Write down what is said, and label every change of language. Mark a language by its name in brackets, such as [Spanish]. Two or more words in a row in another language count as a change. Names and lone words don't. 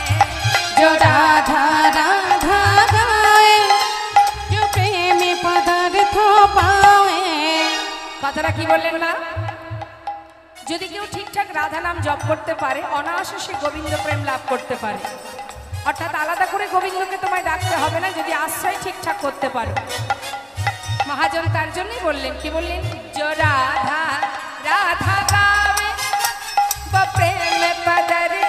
[Hindi] जो राधा राधा गाए जो प्रेम पदार्थ पाए। [Bangla] কথাটা কি বললেন না? যদি কেউ ঠিকঠাক রাধা নাম জপ করতে পারে, অনায়াসে সে গোবিন্দ প্রেম লাভ করতে পারে। অর্থাৎ আলাদা করে গোবিন্দকে তোমায় ডাকতে হবে না, যদি আশ্রয় ঠিকঠাক করতে পারো। মহাজন তার জন্যই বললেন, কি বললেন? [Hindi] जो राधा राधा गावे वो प्रेम पदर